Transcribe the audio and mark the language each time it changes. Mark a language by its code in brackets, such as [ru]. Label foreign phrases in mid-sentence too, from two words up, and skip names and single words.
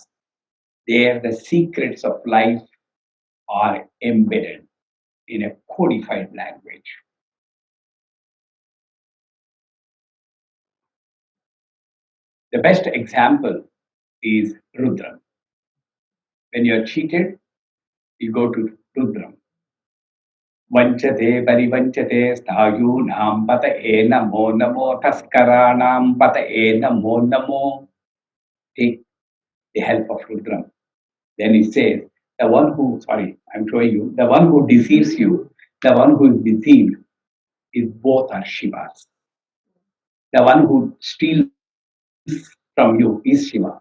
[en] There, the secrets of life are embedded in a codified language. The best example is Rudra. When you're cheated, you go to Rudram. [sa] Vanchate parivanchate sthayunam pata e namo namo taskaranam pata e namo namo. [en] Take the help of Rudram. Then he says, I'm showing you, the one who deceives you, the one who is deceived, is both are Shivas. The one who steals from you is Shiva.